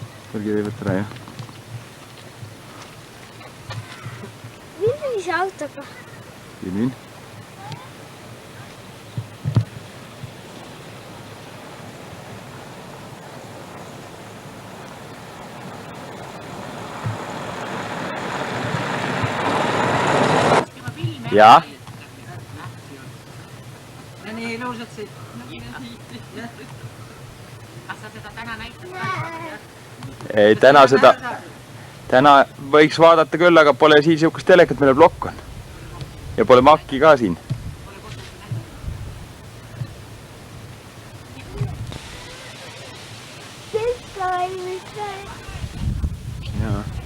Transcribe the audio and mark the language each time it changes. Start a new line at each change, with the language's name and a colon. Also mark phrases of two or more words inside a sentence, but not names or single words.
Italian: Perché devi mettere io? Vieni auto qua. Vieni.
Finnish: Ja? Ja niin iluiset sitten. Kas sä sitä tänään näitte?
Estonian: Ei, täna võiks vaadata küll, aga pole siin siukest telekat, mille plokk on. Ja pole makki ka siin. Jaa.